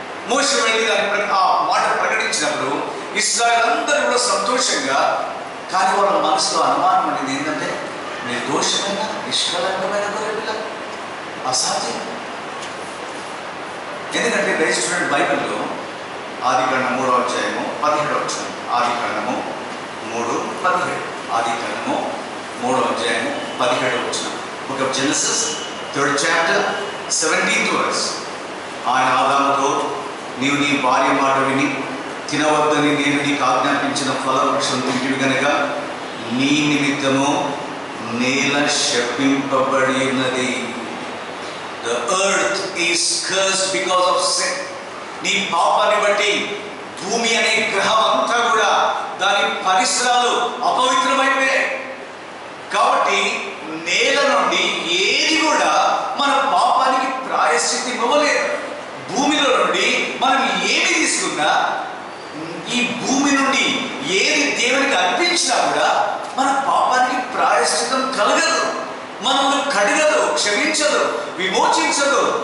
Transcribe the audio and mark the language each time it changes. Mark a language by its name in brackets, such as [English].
[Telugu] మోషే వెళ్ళి దాన్ని ఆ మాట ప్రకటించినప్పుడు ఇశ్రాయేలు అందరూ కూడా సంతోషంగా, కానీ వాళ్ళ మనసులో అనుమానం అనేది ఏంటంటే, నిర్దోషమైన నిష్కళంకమైన గొర్రెపిల్ల అసాధ్యం. ఎందుకంటే దయచేసి చూడండి, బైబిల్లో ఆదికాండం 3వ అధ్యాయము 17వ వచనం. ఆదికాండము 3:17. ఆదికాండము 3వ అధ్యాయము 17వ వచనం. [English] Book of Genesis 3rd chapter 17th verse. [Telugu] ఆయన ఆదాముతో, నీవు నీ భార్య మాట విని తినవద్దని నేను నీకు ఆజ్ఞాపించిన ఫలవృక్షం తింటివి గనుక నీ నిమిత్తము నేల శపింపబడి ఉన్నది. [English] The earth is cursed because of sin. [Telugu] నీ పాపాన్ని బట్టి భూమి అనే గ్రహం అంతా కూడా దాని పరిసరాలు అపవిత్రమైపోయాయి. కాబట్టి నేల నుండి ఏది కూడా మన పాపానికి ప్రాయశ్చిత్తం ఇవ్వలేదు. భూమిలో నుండి మనం ఏమి తీసుకున్నా, ఈ భూమి నుండి ఏది దేవునికి అర్పించినా కూడా మన పాపానికి ప్రాయశ్చిత్తం కలగదు, మనల్ని కడగదు, క్షమించదు, విమోచించదు.